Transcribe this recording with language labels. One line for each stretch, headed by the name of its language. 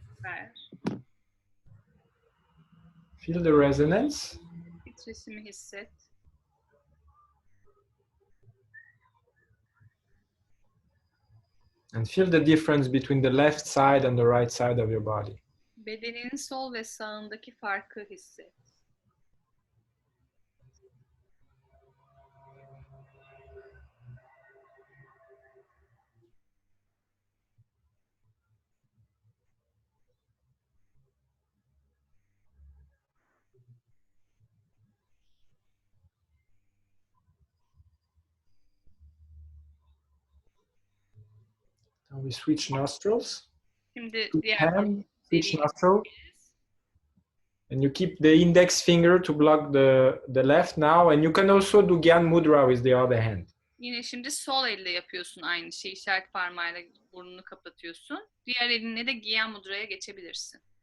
Turkish: Ver.
English: Feel the resonance.
Turkish: Titreşimi hisset.
English: And feel the difference between the left side and the right side of your body.
Turkish: Bedeninin sol ve sağındaki farkı hisset.
English: Now we switch nostrils.
Turkish: Şimdi
English: Switch
Turkish: diğer
English: hand, switch
Turkish: deliği
English: nostril. And you keep the index finger to block the left now. And you can also do Gyan Mudra with the other hand.
Turkish: Yine şimdi sol elle yapıyorsun aynı şeyi. İşaret parmağıyla burnunu kapatıyorsun. Diğer elinle de Gyan Mudra'ya geçebilirsin.